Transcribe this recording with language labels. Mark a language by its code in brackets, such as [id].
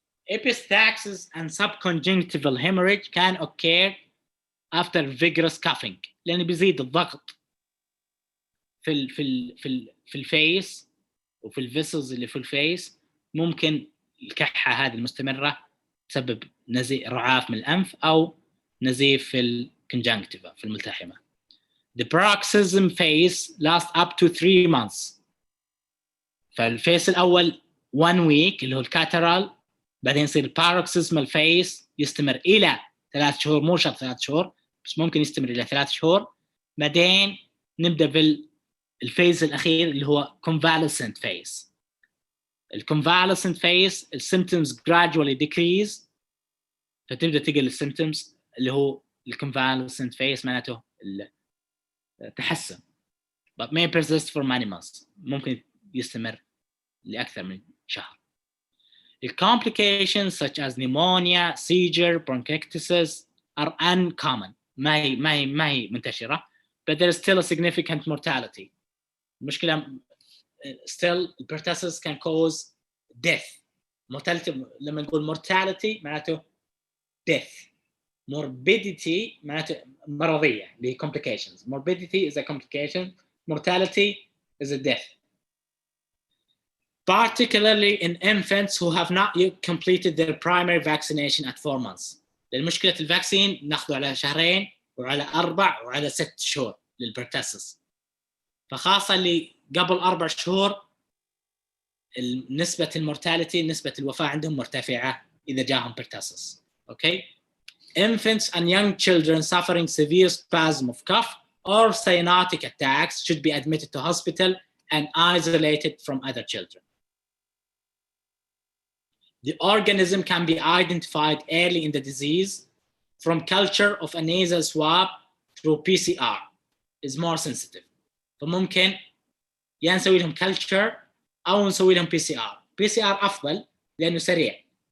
[en] Epistaxis and subconjunctival hemorrhage can occur after vigorous coughing [ar] لأنه بيزيد الضغط في الفيس [en] وفي الفيسلز اللي في الفيس. [ar] ممكن الكحة هذه المستمرة تسبب نزيف رعاف من الأنف أو نزيف في الكونجنكتيفا في الملتحمة. [en] The paroxysm phase lasts up to 3 months. [ar] فالفيس الأول [en] 1 week [ar] اللي هو الكاترال بعدين يصير paroxysmal phase يستمر إلى 3 شهور مو شرط 3 شهور بس ممكن يستمر إلى 3 شهور. بعدين نبدأ بالفيز الأخير اللي هو convalescent phase. [en] الconvalescent phase الsymptoms gradually decrease [ar] فتبدأ تقل [en] الsymptoms [ar] اللي هو [en] الconvalescent phase [ar] معناته تحسن [en] but may persist for many months [ar] ممكن يستمر لأكثر من شهر. [en] The complications such as pneumonia, seizure, bronchiectasis are uncommon [ar] ما هي منتشرة [en] but there is still a significant mortality. [ar] المشكلة [en] still pertussis can cause death. [ar] mortality لما نقول mortality معناته death. [en] morbidity [ar] معناته مرضية اللي هي complications. [en] morbidity is a complication. mortality is a death. Particularly in infants who have not yet completed their primary vaccination at 4 months. [ar] للمشكلة الفاكسين ناخذه على 2 شهر وعلى 4 وعلى 6 شهور للبرتاسس. فخاصة اللي قبل 4 شهور نسبة المورتاليتي نسبة الوفاة عندهم مرتفعة إذا جاهم برتاسس. [en] Okay. Infants and young children suffering severe spasm of cough or cyanotic attacks should be admitted to hospital and isolated from other children. The organism can be identified early in the disease from culture of a nasal swab through PCR is more sensitive. [ar] فممكن يا نسوي لهم culture أو نسوي لهم PCR. PCR أفضل لأنه سريع